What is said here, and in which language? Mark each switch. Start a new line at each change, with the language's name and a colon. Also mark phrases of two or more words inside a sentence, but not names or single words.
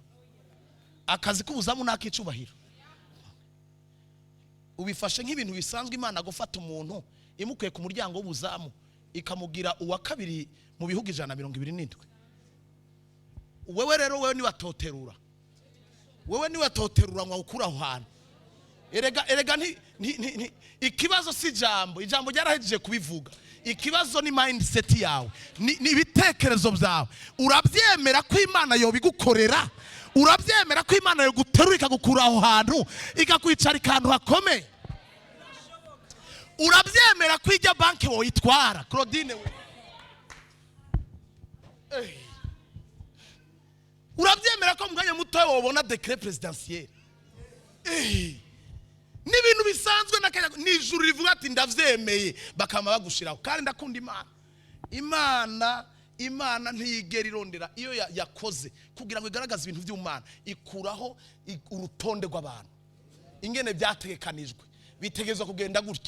Rundi: Akazi k'ubuzamu nakicubahiro. Ubifashe nk'ibintu bisanzwe. Imana gufata umuntu imukuye ku muryango w'ubuzamu ikamugira uwa kabiri mu bihugu 127. Wewe rero wewe niwatoterura, wewe niwatoterura ngo ukura aho hantu. Erega ikibazo si ijambo ryarahejeje kubivuga. Ikibazo ni mindset yawe, ni ibitekerezo byawe. Urabyemera ko Imana yo bigukorera? Urabyemera ko Imana yo guterura ikagukura aho hantu ikakwicara ikantu hakomeye? Urabyemera ko ijya banki woyitwara? Claudine we, urabyemera ko mwanya muto wobona
French: decret presidentiel?
Rundi: N'ibintu bisanzwe n'ijuru rivuga ati ndavyemeye, bakama bagushiraho. Kandi ndakunda Imana ntiyigera irondera iyo yakoze kugira ngo igaragaze ibintu by'Imana, ikuraho urutonde rw'abantu ingene byategekanijwe, bitegezwa kugenda gutya.